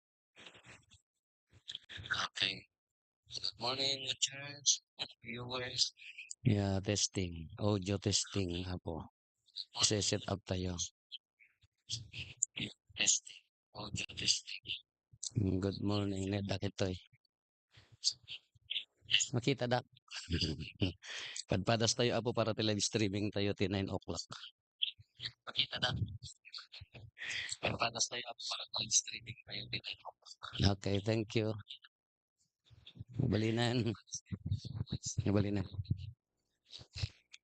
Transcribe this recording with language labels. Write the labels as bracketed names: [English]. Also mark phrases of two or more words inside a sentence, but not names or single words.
[English] Okay. Good morning, watchers, viewers. Yeah, testing. Audio testing ako. [Iloko] Ise-set up tayo. Testing. [English] Audio testing. Good morning, Neda Kitoy. [Iloko] Makita da. Padpadas tayo apo para [English] live streaming [Iloko] tayo ti 9 o'clock. Makita da. Padpadas tayo apo para [English] live streaming [Iloko] tayo ti 9 o'clock. [English] Okay, thank you. [Iloko] Balinan. Balinan.